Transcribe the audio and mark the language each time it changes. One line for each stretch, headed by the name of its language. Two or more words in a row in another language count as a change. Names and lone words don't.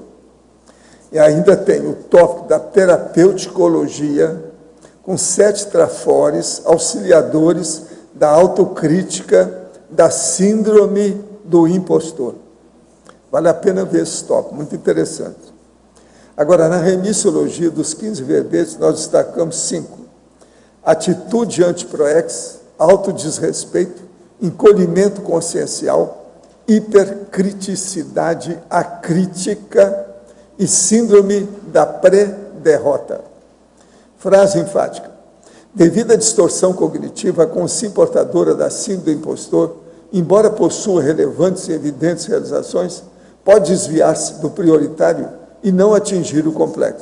Portuguese: E ainda tem o tópico da terapeuticologia, com 7 trafores auxiliadores da autocrítica da síndrome do impostor. Vale a pena ver esse tópico, muito interessante. Agora, na remissiologia dos 15 verbetes, nós destacamos 5. Atitude anti-proex, autodesrespeito, encolhimento consciencial, hipercriticidade acrítica e síndrome da pré-derrota. Frase enfática. Devido à distorção cognitiva, a consciência portadora da síndrome do impostor, embora possua relevantes e evidentes realizações, pode desviar-se do prioritário e não atingir o complexo.